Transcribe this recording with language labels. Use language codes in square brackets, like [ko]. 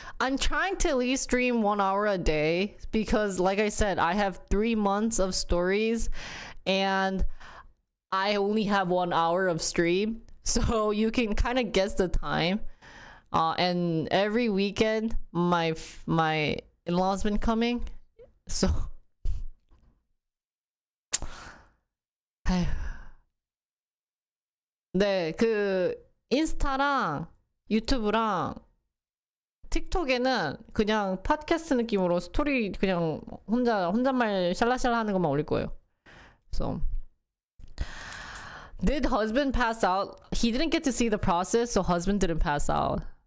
[en] I'm trying to at least stream 1 hour a day because, like I said, I have 3 months of stories and I only have 1 hour of stream. So you can kind of guess the time. And every weekend, my in-laws been coming. [ko] So 네, 그 인스타랑 유튜브랑 틱톡에는 그냥 팟캐스트 느낌으로 스토리 그냥 혼잣말 샬라샬라 하는 것만 올릴 거예요. [en] So did husband pass out? He didn't get to see the process, so husband didn't pass out.